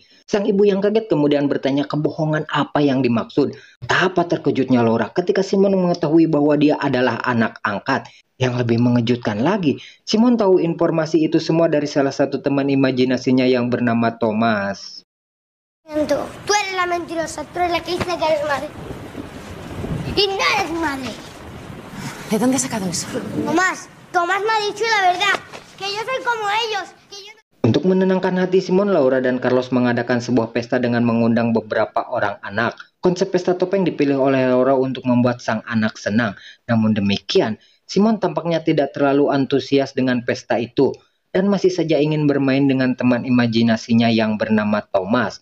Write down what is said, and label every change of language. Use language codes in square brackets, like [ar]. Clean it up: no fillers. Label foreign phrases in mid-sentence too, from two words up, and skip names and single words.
[id] Sang ibu yang kaget kemudian bertanya kebohongan apa yang dimaksud. Betapa terkejutnya Laura ketika Simon mengetahui bahwa dia adalah anak angkat. Yang lebih mengejutkan lagi, Simon tahu informasi itu semua dari salah satu teman imajinasinya yang bernama Thomas. [es] Tú eres la mentirosa, tú eres la que dice que eres madre. Y no eres madre. ¿De dónde has sacado eso? Tomás me ha dicho la verdad, que yo soy como ellos, que yo... [id] Untuk menenangkan hati Simon, Laura dan Carlos mengadakan sebuah pesta dengan mengundang beberapa orang anak. Konsep pesta topeng dipilih oleh Laura untuk membuat sang anak senang. Namun demikian, Simon tampaknya tidak terlalu antusias dengan pesta itu dan masih saja ingin bermain dengan teman imajinasinya yang bernama Thomas.